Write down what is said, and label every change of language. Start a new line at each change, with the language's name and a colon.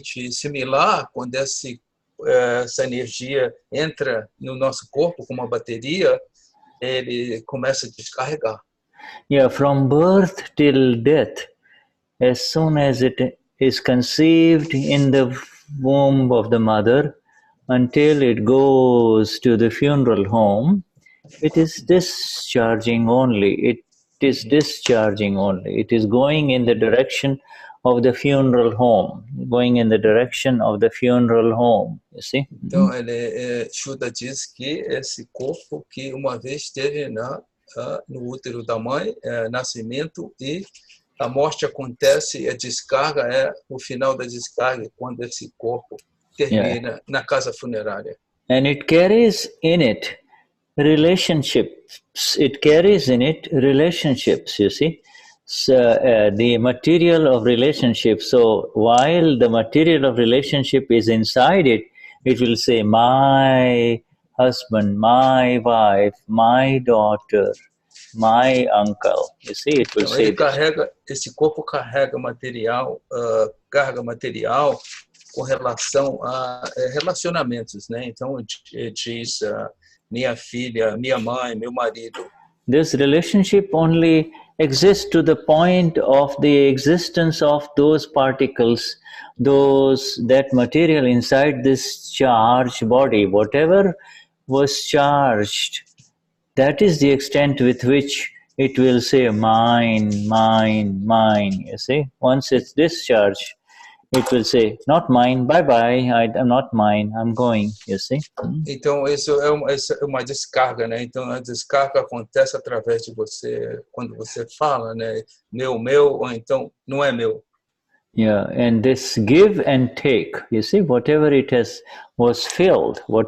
Portuguese: Similar, quando essa energia entra no nosso corpo como uma bateria, ele começa a descarregar.
English: Yeah, from birth till death, as soon as it is conceived in the womb of the mother, until it goes to the funeral home, it is discharging only. It is discharging only. It is going in the direction of the funeral home. Going in the direction of the funeral home. You see?
Portuguese: Então, Shuddha diz que esse corpo que uma vez esteve no útero da mãe, nascimento, e a morte acontece, a descarga é o final da descarga, quando esse corpo termina na casa funerária.
English: And it carries in it relationships. It carries in it relationships, you see. So, the material of relationship. So while the material of relationship is inside it, it will say, my husband, my wife, my daughter, my uncle. You see, it will say
Portuguese: esse corpo carrega material, carga material com relação a relacionamentos, né? Então diz minha filha, minha mãe, meu marido.
English: This relationship only exists to the point of the existence of those particles, that material inside this charged body. Whatever was charged, that is the extent with which it will say mine, mine, mine. You see, once it's discharged, it will say, not mine, bye-bye, I'm not mine, I'm going, you see.
Portuguese: Então, isso é uma descarga, né? Então, a descarga acontece através de você, quando você fala, né? Meu, ou então, não é meu.
English: Yeah, and this give and take, you see, whatever was filled,